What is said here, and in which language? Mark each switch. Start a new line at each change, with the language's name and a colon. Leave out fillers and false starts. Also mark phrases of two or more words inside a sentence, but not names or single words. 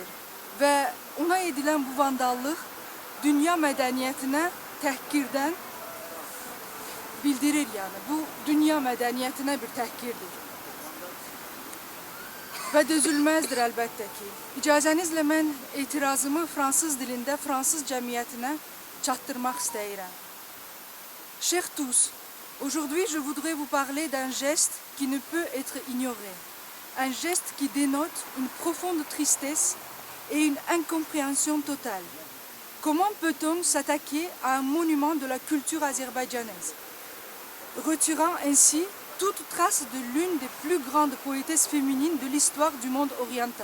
Azerbaijani: Və ona edilən bu vandallıq dünya mədəniyyətinə təhqirdən bildirir, yəni. Bu dünya mədəniyyətinə bir təhqirdir. Və dözülməzdir əlbəttə ki. İcazənizlə mən etirazımı fransız dilində fransız cəmiyyətinə çatdırmaq istəyirəm.
French: Chers tous, aujourd'hui je voudrais vous parler d'un geste qui ne peut être ignoré. Un geste qui dénote une profonde tristesse et une incompréhension totale. Comment peut-on s'attaquer à un monument de la culture azerbaïdjanaise, retirant ainsi toute trace de l'une des plus grandes poétesses féminines de l'histoire du monde oriental?